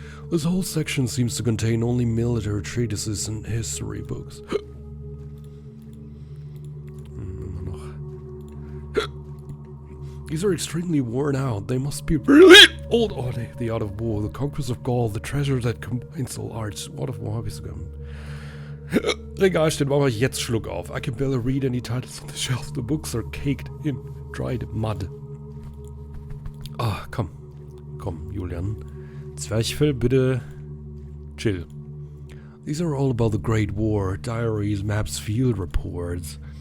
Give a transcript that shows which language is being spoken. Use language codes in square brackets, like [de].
[en] This whole section seems to contain only military treatises and history books. These are extremely worn out. They must be really old. Oh, the Art of War, the Conquest of Gaul, the treasure that combines all arts. [de] Art of War habe ich sogar. Regal steht, machen wir jetzt Schluck auf. [en] I can barely read any titles on the shelf. The books are caked in dried mud. [de] Ah, komm, Julian. Zwerchfell, bitte chill. [en] These are all about the Great War, diaries, maps, field reports.